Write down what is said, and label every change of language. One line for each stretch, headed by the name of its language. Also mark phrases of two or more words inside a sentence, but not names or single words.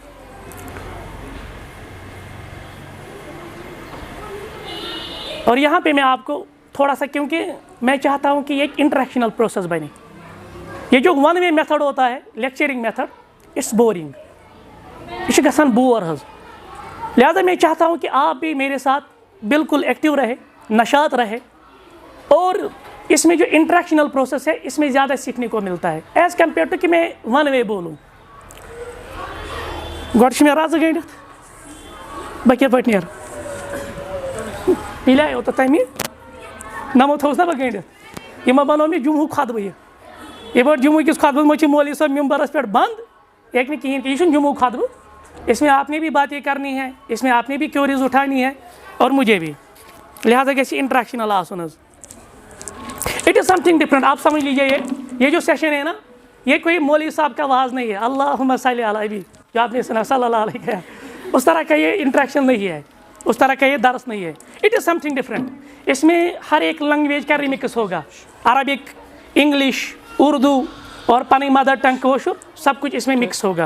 Urdu: اور یہاں پہ میں آپ کو تھوڑا سا، کیونکہ میں چاہتا ہوں کہ یہ ایک
English: interactional process
Urdu: بنے. یہ جو
English: one way method
Urdu: ہوتا ہے
English: lecturing method, it's boring,
Kashmiri: یہ گژھان بور حظ.
Urdu: لہذا میں چاہتا ہوں کہ آپ بھی میرے ساتھ بالکل ایکٹیو رہے، نشاط رہے اور اس میں جو
English: interactional process
Urdu: ہے اس میں زیادہ سیکھنے کو ملتا ہے
English: as compared to
Urdu: کہ میں
English: one way
Urdu: بولوں.
Kashmiri: گۄڈٕ مےٚ رَزٕ گٔنڈِتھ بہٕ کِتھ پٲٹھۍ نیرٕ پِلیو تہٕ تَمہِ نَمو تھوٚوُس نا بہٕ گٔنڈِتھ یِمو بَنوو مےٚ جموں خۄطبہٕ یہِ بہٕ جموں کِس خۄطبَس منٛز چھِ مولوی صٲب ممبرَس پٮ۪ٹھ بنٛد یہ ہیٚکہِ نہٕ کِہیٖنۍ تہِ یہِ چھُنہٕ جموں خۄطبہٕ
Urdu: اس میں آپ نے بھی باتیں کرنی ہے اس میں آپ نے بھی کیوریز اٹھانی ہے اور مجھے بھی
Kashmiri: لہٰذا گژھِ انٹریکشنل آسُن حظ.
English: it is something different.
Urdu: آپ سمجھ لیجیے یہ جو سیشن ہے نا یہ کوئی مولوی صاحب کا واز نہیں ہے
Arabic: اللہم صلی علی نبی
Urdu: جو آپ نے سنا
Arabic: صلی اللہ علیہ
Urdu: اس طرح کا یہ انٹریکشن نہیں ہے اس طرح کا یہ درس نہیں ہے.
English: it is something different.
Urdu: اس میں ہر ایک لینگویج کا ریمکس ہوگا عربک انگلش اردو اور پنی
English: mother tongue
Urdu: کٲشُر سب کچھ اس میں مکس ہوگا.